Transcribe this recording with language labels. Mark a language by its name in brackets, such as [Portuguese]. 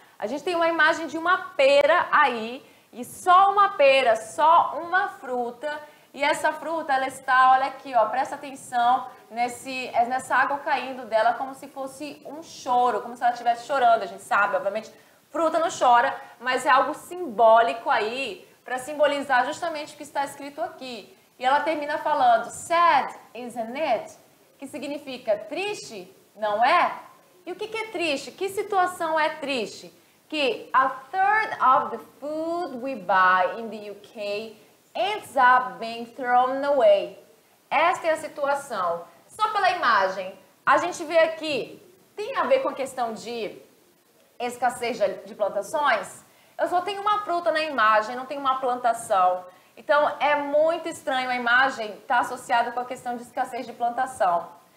[Portuguese] A gente tem uma imagem de uma pera aí, e só uma pera, só uma fruta, e essa fruta, ela está, olha aqui, ó, presta atenção nessa água caindo dela como se fosse um choro, como se ela estivesse chorando, a gente sabe, obviamente, fruta não chora, mas é algo simbólico aí, para simbolizar justamente o que está escrito aqui. E ela termina falando, [English] sad, isn't it? [Portuguese] Que significa triste, não é? E o que é triste? Que situação é triste? Que [English] a third of the food we buy in the UK ends up being thrown away. [Portuguese] Esta é a situação. Só pela imagem, a gente vê aqui, tem a ver com a questão de escassez de plantações, eu só tenho uma fruta na imagem, não tenho uma plantação. Então, é muito estranho a imagem estar associada com a questão de escassez de plantação.